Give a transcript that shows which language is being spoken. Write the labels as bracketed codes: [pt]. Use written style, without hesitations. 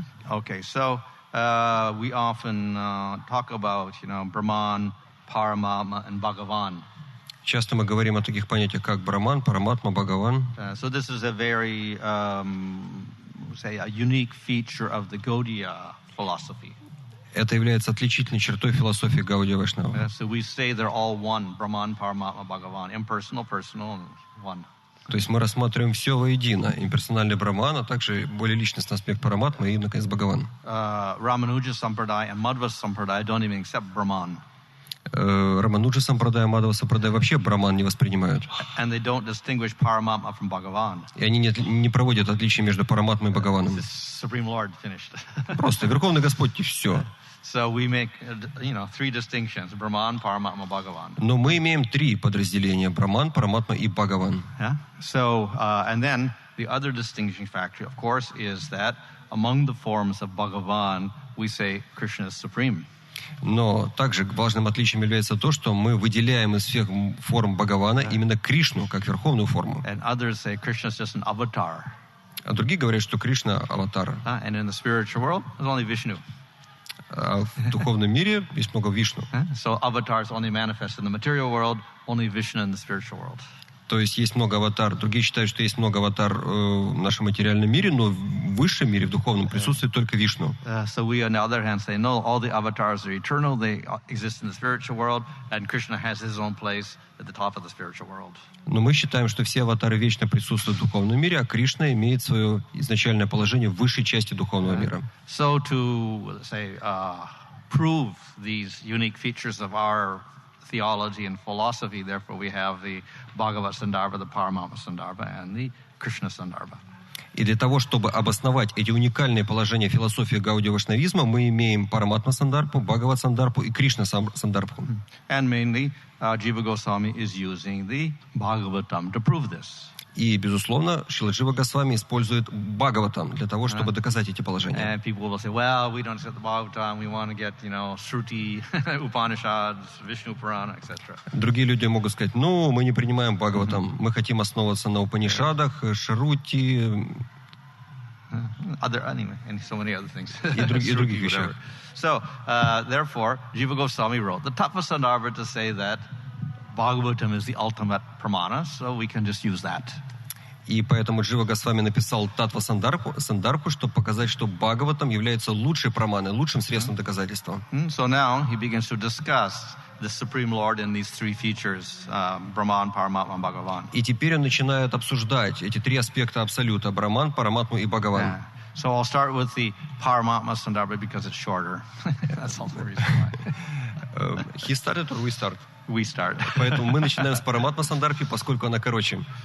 [en] Okay, so we often talk about, Brahman, Paramatma, and Bhagavan. [ru] Часто мы говорим о таких понятиях, как Брахман, Параматма, Бхагаван. [en] So this is a very, a unique feature of the Gaudiya philosophy. [ru] Это является отличительной чертой философии Гаудия Вайшнава. [en] So we say they're all one, Brahman, Paramatma, Bhagavan, impersonal, personal, and one. [ru] То есть мы рассматриваем все воедино. Имперсональный Брахман, а также более личностный аспект Параматмы и, наконец, Бхагаван. [en] Ramanuja Sampradaya and Madhva Sampradaya don't even accept Brahman. [ru] Рамануджа Сампрадая, Мадхава Сампрадая вообще Брахман не воспринимают. [en] And they don't distinguish Paramatma from Bhagavan. [ru] И они не проводят отличия между Параматмой и Бхагаваном. [en] Supreme Lord finished. [ru] Просто Верховный Господь и все. [en] So we make, 3 distinctions: Brahman, Paramatma, Bhagavan. [ru] Но мы имеем 3 подразделения: Брахман, Параматма и Бхагаван. [en] So, and then the other distinguishing factor, of course, is that among the forms of Bhagavan, we say Krishna is supreme. [ru] Но также важным отличием является то, что мы выделяем из всех форм Бхагавана именно Кришну как верховную форму. [en] And others say Krishna is just an avatar. [ru] А другие говорят, что Кришна — аватар. [en] And in the spiritual world, there's only Vishnu. [ru] А в духовном мире есть много Вишну. [en] So avatars only manifest in the material world, only Vishnu in the spiritual world. [ru] То есть есть много аватар. Другие считают, что есть много аватар в нашем материальном мире, но в высшем мире, в духовном, присутствует только Вишну. [en] So we, on the other hand, say, no, all the avatars are eternal. They exist in the spiritual world, and Krishna has his own place at the top of the spiritual world. [ru] Но мы считаем, что все аватары вечно присутствуют в духовном мире, а Кришна имеет свое изначальное положение в высшей части духовного мира. [en] So to, say, prove these unique features of our theology and philosophy, therefore we have the Bhagavat Sandarbha, the Paramatma Sandarbha, and the Krishna Sandarbha. [ru] И для того, чтобы обосновать эти уникальные положения философии гаудия-вайшнавизма, мы имеем Параматма Сандарбху, Бхагават Сандарбху и Кришна Сандарбху. [en] And mainly, Jiva Goswami is using the Bhagavatam to prove this. [ru] И, безусловно, Шрила Джива Госвами использует Бхагаватам для того, чтобы доказать эти положения. [en] And people will say, well, we don't accept the Bhagavatam, we want to get, Shruti, Upanishads, Vishnu Purana, etc. [ru] Другие люди могут сказать, мы не принимаем Бхагаватам, мы хотим основываться на Упанишадах, Шрути, [en] and so many other things. [ru] И других вещах. [en] So, therefore, Jiva Goswami wrote the Tattva Sandarbha to say that Bhagavatam is the ultimate pramana, so we can just use that. [ru] И поэтому Джива Госвами написал Таттва Сандарбху, чтобы показать, что Бхагаватам является лучшей праманой, лучшим средством доказательства. [en] So now he begins to discuss the Supreme Lord in these 3 features, Brahman, Paramatma, and Bhagavan. [ru] И теперь он начинает обсуждать эти 3 аспекта Абсолюта: Брахман, Параматму и Бхагаван. [en] So I'll start with the Paramatma Sandarbha because it's shorter. That's also the reason why. He started or we start? We start. [ru] Поэтому мы начинаем с Параматма Сандарбхи, поскольку она короче.